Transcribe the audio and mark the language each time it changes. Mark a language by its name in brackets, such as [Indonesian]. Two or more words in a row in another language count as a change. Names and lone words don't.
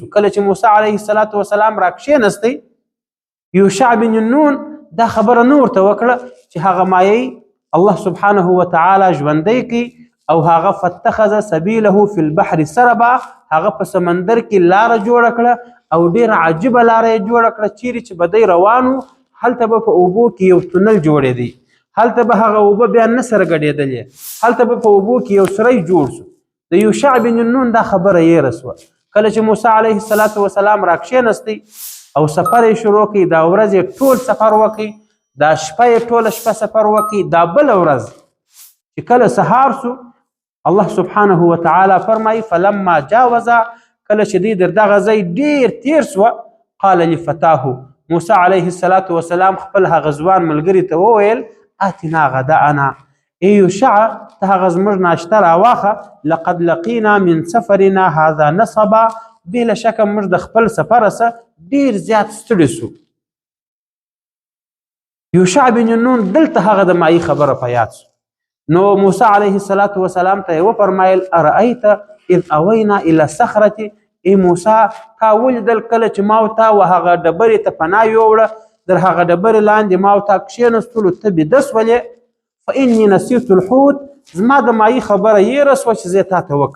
[Pashto] کله چې موسی [Arabic] علیه السلام [Pashto] را کښېنستی، یوشع بن نون دا خبره نه ورته وکړه چې هغه مایع [Arabic] الله سبحانه وتعالی [Pashto] ژوندی کړي او هغه [Arabic] فاتخذ سبیله فی البحر سربا، [Pashto] هغه په سمندر کې لاره جوړه کړه او ډېره عجیبه لاره یې جوړه کړه، چیرې چې به دی روان و هلته به په اوبو کې یو تونل جوړېدی، هلته به هغه اوبه بیا نه سره ګډېدلې، هلته به په اوبو کې یو سری جوړ سو. د یوشع بن نون دا خبره یېره سوه. کله چې موسی [Arabic] علیه السلام [Pashto] را کښېنستی او سفر یې شروع کړي، دا ورځ یې ټول سفر وکړي، دا شپه یې ټوله شپه سفر وکړي، دا بله ورځ چې کله سهار سو [Arabic] الله سبحانه وتعالى [Pashto] فرمای [Arabic] فلما جاوز [Pashto] کله چې دوی در دغه ځای ډیر تیر سوه [Arabic] قال لفتاه [Pashto] موسی [Arabic] علیه السلام [Pashto] خپل هغه ځوان ملګري ته وویل [Arabic] آتنا غداءنا [Pashto] ای یوشع ته هغه زموږ ناشته راواخه [Arabic] لقد لقینا من سفرنا هذا نصبا [Pashto] بله شکه موږ د خپل سفره څه ډیر زیات ستړي سو. یوشع بن نون دلته هغه د مایي خبره په یاد سو. نو موسی [Arabic] علیه السلام [Pashto] ته یې وفرمایل [Arabic] ارأیت اذ اوینا الى الصخرة [Pashto] ای موسی تا ولیدل کله چې ما ورته هغه ډبرې ته پناه یووړه در هغه ډبرې لاندې ما ورته کښېنستلو ته بیده سولې [Arabic] فاني نسیت الحوت [Pashto] زما د مایي خبره یېره سوه چې زه تا ته وکړم.